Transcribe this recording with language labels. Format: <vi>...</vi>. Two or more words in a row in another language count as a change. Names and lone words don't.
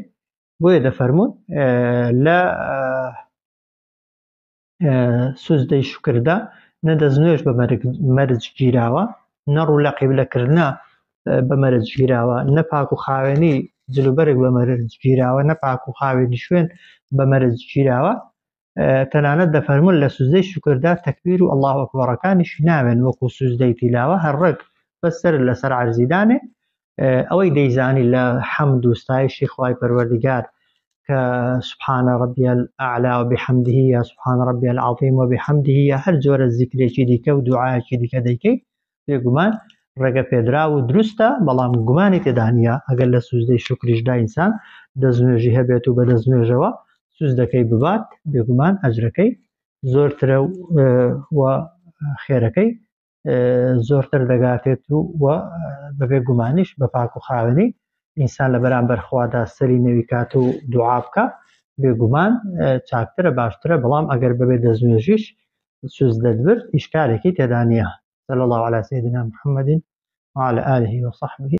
<ckb>بۆیە دەفەرمون لە سوزدەی شوکردا نە دەستنوێژ بە مەرج گیراوە، نە ڕوو لە قیبلەکردنا بە مەرج گیراوە، نە پاک و خاوێنی جلوبەرێک بە مەرج گیراوە، نە پاک و خاوێنی شوێن بە مەرج گیراوە. تەنانەت دەفەرمون لە سوزدەی شوکردا تەکبیر و ئەڵڵاهو ئەکبەرەکانیش ناوێن وەکو سوزدەی تیلاوە هەرڕێک بەسەر لەسەر عەرزیدانێ ئەوەی دەیزانی لە حەمد و ستایشی خوای پەروەردگار کە</ckb> <ar>سبحان ربي الأعلى وبحمده</ar> <ckb>يا</ckb> <ar>سبحان ربي العظيم وبحمده</ar> <ckb>يا هەر جۆرە زیکرێکی دیکە و دوعایەکی دیکە دەیکەی بێگومان ڕێگە پێدرا و دروستە. بەڵام گومانی تێدا نییە ئەگەر لە سوزدەی شوکریشدا ئینسان دەستنوێژی هەبێت و بە دەستنوێژەوە سوزدەکەی ببات بێگومان ئەجرەکەی زۆرترە و خێرەکەی زۆرتر دەگاتێت و بەبێ گومانیش بە پاک و خاوێنی ئینسان لە بەرامبەر خوادا سەری نەوی کات و دوعا بکە بێگومان چاکترە باشترە. بەڵام ئەگەر بەبێ دەستنوێژیش سوزدەت برد ئیشکالێکی تێدا نییە.</ckb> <ar>صلی الله على سيدنا محمد وعلى آله وصحبه</ar>